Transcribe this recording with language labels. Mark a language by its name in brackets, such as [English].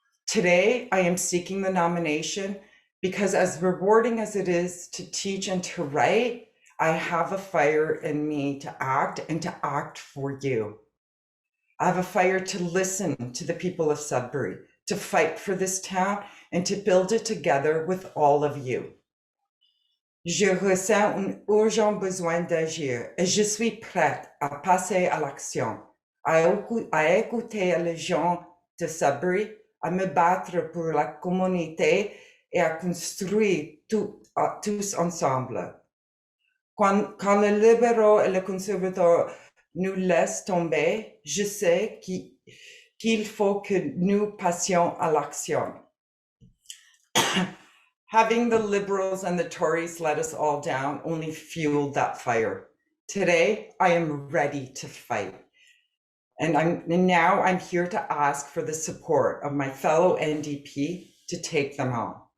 [English] Today, I am seeking the nomination because as rewarding as it is to teach and to write, I have a fire in me to act and to act for you. I have a fire to listen to the people of Sudbury, to fight for this town and to build it together with all of you. [French] Je ressens un urgent besoin d'agir et je suis prête à passer à l'action, à écouter les gens de Sudbury, à me battre pour la communauté et à construire tous ensemble. Quand les libéraux et les conservateurs nous laissent tomber, je sais qu'il faut que nous passions à l'action. [English] Having the Liberals and the Tories let us all down only fueled that fire. Today, I am ready to fight. And now I'm here to ask for the support of my fellow NDP to take them on.